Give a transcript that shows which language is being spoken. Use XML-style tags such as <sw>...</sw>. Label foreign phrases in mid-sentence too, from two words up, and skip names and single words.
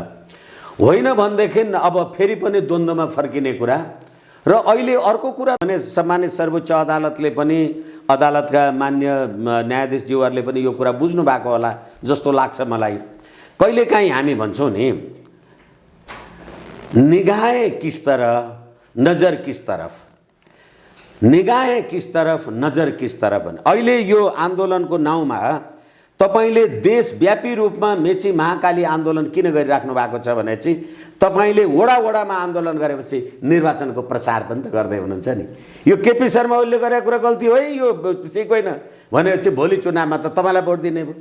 <ne>होइन भनेदेखि अब फेरि पनि द्वन्द्वमा फर्किने कुरा। र अहिले अर्को कुरा भने सम्मानित सर्वोच्च अदालतले पनि, अदालतका मान्य न्यायाधीशज्यूहरूले पनि यो कुरा बुझ्नु भएको होला जस्तो लाग्छ मलाई। कहिलेकाहीँ हामी भन्छौँ नि,</ne> <hi>निगाहें किस तरह नजर किस तरफ, निगाहें किस तरफ नजर किस तरफ</hi> <ne>भने अहिले यो आन्दोलनको नाउँमा तपाईले देशव्यापी रूपमा मेची महाकाली आन्दोलन किन गरिराख्नु भएको छ भने चाहिँ तपाईले वडा-वडामा आन्दोलन गरेपछि निर्वाचनको प्रचार पनि त गर्दै हुनुहुन्छ नि। यो केपी शर्मा ओलीले गरेको कुरा गल्ती हो है, यो ठिक होइन भनेपछि भोलि चुनावमा त तपाईलाई भोट दिने भयो।</ne>